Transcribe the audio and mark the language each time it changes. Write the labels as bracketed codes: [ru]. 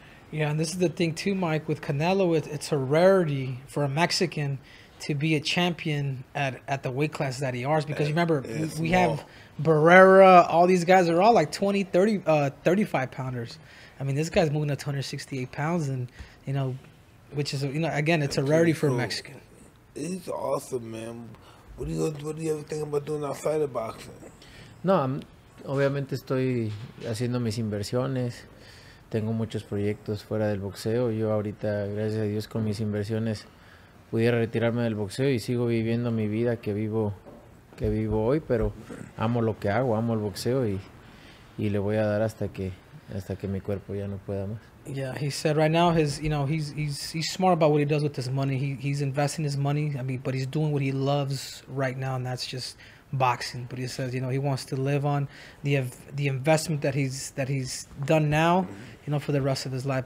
[en] Yeah, and this is the thing too, Mike. With Canelo, it's a rarity for a Mexican to be a champion at the weight class that he is, because remember, we have Barrera, all these guys are all like 20, 30, 35 pounders. I mean, this guy's moving up to 168 pounds, and which is again, it's a rarity for a Mexican. He's awesome, man. What do you ever think about doing outside of boxing? [es] No, obviamente estoy haciendo mis inversiones. Tengo muchos proyectos fuera del boxeo. Yo ahorita, gracias a Dios, con mis inversiones pudiera retirarme del boxeo y sigo viviendo mi vida que vivo hoy, pero amo lo que hago, amo el boxeo y le voy a dar hasta que mi cuerpo ya no pueda más. [en] Yeah, he said right now he's smart about what he does with his money. He's investing his money. I mean, but he's doing what he loves right now, and that's just boxing. But he says he wants to live on the investment that he's done now, for the rest of his life.